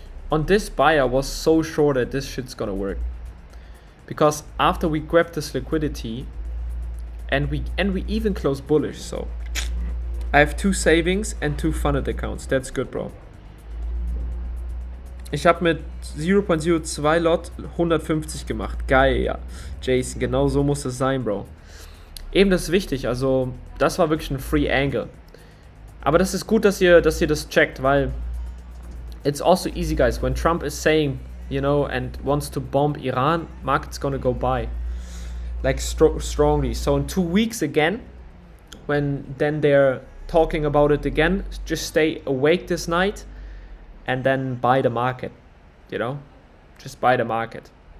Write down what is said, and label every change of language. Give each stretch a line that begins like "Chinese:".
English: On this buy, I was so sure that this shit's gonna work, because after we grabbed this liquidity and we even closed bullish, so I have 2 savings and 2 funded accounts. That's good, bro.
German: Ich habe mit 0.02 Lot 150 gemacht. Geil, ja. Jason, genau so muss es sein, Bro. Eben, das ist wichtig. Also, das war wirklich ein Free Angle. Aber das ist gut, dass ihr das checkt, weil
English: it's also easy, guys. When Trump is saying, you know, and wants to bomb Iran, market's gonna go buy, like strongly. So in 2 weeks again, when then they're talking about it again, just stay awake this night and then buy the market, you know, just buy the market.